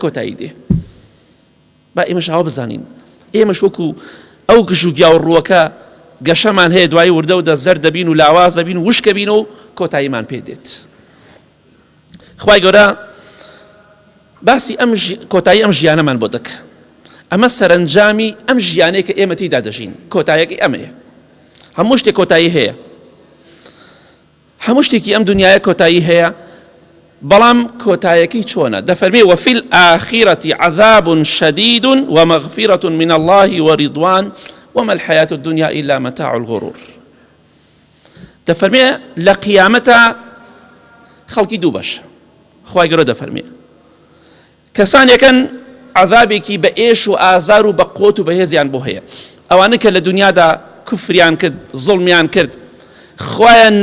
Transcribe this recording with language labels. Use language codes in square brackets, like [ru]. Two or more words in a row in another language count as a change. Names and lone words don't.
[ckb] کۆتایی دێ با ئێمەش ئەوە بزانین ئێمەش وەکو ئەو گژ و گیا و ڕووەکە گەشەمان هەیە دوای وردە و دەزەر دەبین و لاواز دەبین و وشکە بین و کۆتاییمان پێ دێت خوای گەورە باسی کۆتایی ئەم ژیانەمان بۆ دەکە ئەمە سەرنجامی ئەم ژیانەیە کە ئێمە تێیدا دەژین کۆتاییەکەی ئەمەیە هەموو شتێک کۆتایی هەیە هەموو شتێکی ئەم دنیاە کۆتایی هەیە بەڵام کۆتاییەکەی چۆنە دەفەرمێ [ar] وفي الآخرة عذاب شديد ومغفرة من الله ورضوان وما الحياة الدنيا إلا متاع الغرور [ckb] دەفەرمێ لە قیامەتە خەڵکی دوو بەش خوای گەورە دەفەرمێ کەسانێکن عذابێکی بە ئێش و ئازار و بە قۆت و بەهێزیان بۆ هەیە ئەوانە کە لە دنیادا کوفریان کرد زڵمیان کرد خوایان